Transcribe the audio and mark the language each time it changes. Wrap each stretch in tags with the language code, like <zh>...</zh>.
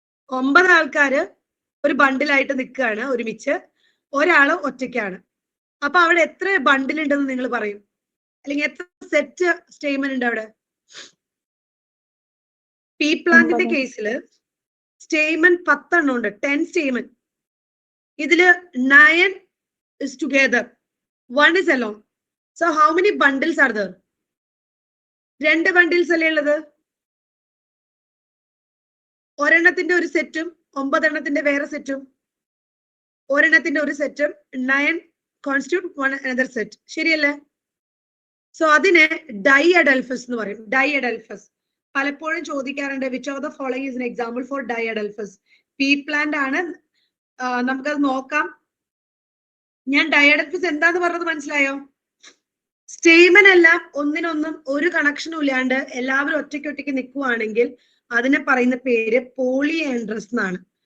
<ml>9 ആൾക്കാര് ഒരു ബണ്ടിലായിട്ട് നിൽക്കുകയാണ് ഒരുമിച്ച്, ഒരാള് ഒറ്റയ്ക്കാണ്. അപ്പൊ അവിടെ എത്ര ബണ്ടിൽ ഉണ്ടെന്ന് നിങ്ങൾ പറയും? അല്ലെങ്കിൽ എത്ര സെറ്റ് സ്റ്റേമൻ ഉണ്ട് അവിടെ? പീ പ്ലാന്റിന്റെ കേസിൽ സ്റ്റേമൻ 10 എണ്ണം ഉണ്ട്, 10 സ്റ്റേമൻ.</ml> <en>ഇതില് 9 is together, 1 is alone. So how many bundles are there?</en> <ml>2 bundles അല്ലേ ഉള്ളത്? ഒരെണ്ണത്തിന്റെ ഒരു സെറ്റും 9 എണ്ണത്തിന്റെ വേറെ സെറ്റും. ഒരെണ്ണത്തിന്റെ ഒരു സെറ്റും 9</ml> <en>constitute one another set.</en> <ml>ശരിയല്ലേ? സോ അതിനെ ഡൈഅഡൽഫസ് എന്ന് പറയും.</ml> <en>diadelphous</en> <ml>പലപ്പോഴും ചോദിക്കാറുണ്ട്,</ml> <en>Which of the following is an example for diadelphous?</en> <ml>P plant ആണ്, നമുക്കത് നോക്കാം. ഞാൻ ഡൈഅഡൽഫസ് എന്താന്ന് പറഞ്ഞത് മനസ്സിലായോ? സ്റ്റേമൻ എല്ലാം ഒന്നിനൊന്നും ഒരു കണക്ഷനും ഇല്ലാണ്ട് എല്ലാവരും ഒറ്റയ്ക്ക് നിൽക്കുവാണെങ്കിൽ അതിനെ പറയുന്ന പേര് പോളിയാൻഡ്രസ് എന്നാണ്.</ml>